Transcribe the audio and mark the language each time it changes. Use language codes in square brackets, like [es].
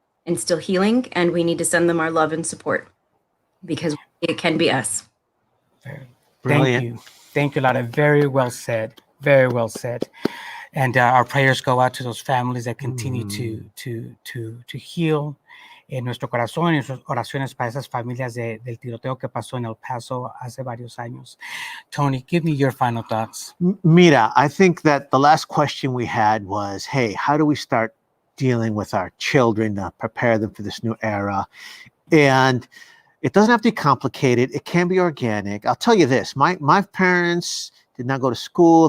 [en] instill healing, and we need to send them our love and support because it can be us. Brilliant. Thank you, Lara. Very well said. Very well said. And our prayers go out to those families that continue to heal. [es] En nuestro corazón, en nuestras oraciones para esas familias del tiroteo que pasó en El Paso hace varios años. [en] Tony, give me your final thoughts. Mira, I think that the last question we had was, hey, how do we start dealing with our children to prepare them for this new era? And it doesn't have to be complicated. It can be organic. I'll tell you this, my parents did not go to school.